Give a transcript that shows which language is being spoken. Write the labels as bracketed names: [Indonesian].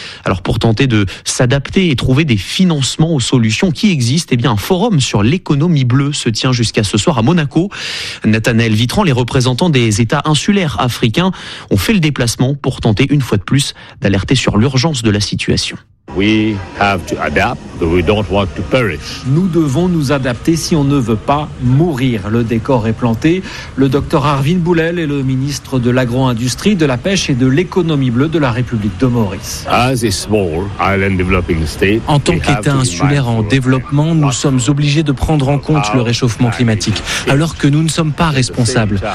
[French] Alors pour tenter de s'adapter et trouver des financements aux solutions qui existent, eh bien un forum sur l'économie bleue se tient jusqu'à ce soir à Monaco. Nathanaël Vitran, les représentants des États insulaires africains ont fait le déplacement pour tenter une fois de plus d'alerter sur l'urgence de la situation. [English] We have to adapt, but we don't want to perish. [French] Nous devons nous adapter si on ne veut pas mourir. Le décor est planté. Le docteur Arvin Boulel est le ministre de l'agro-industrie, de la pêche et de l'économie bleue de la République de Maurice. [English] As a small island developing state, [French] en tant qu'État insulaire en développement, nous sommes obligés de prendre en compte le réchauffement climatique, alors que nous ne sommes pas responsables.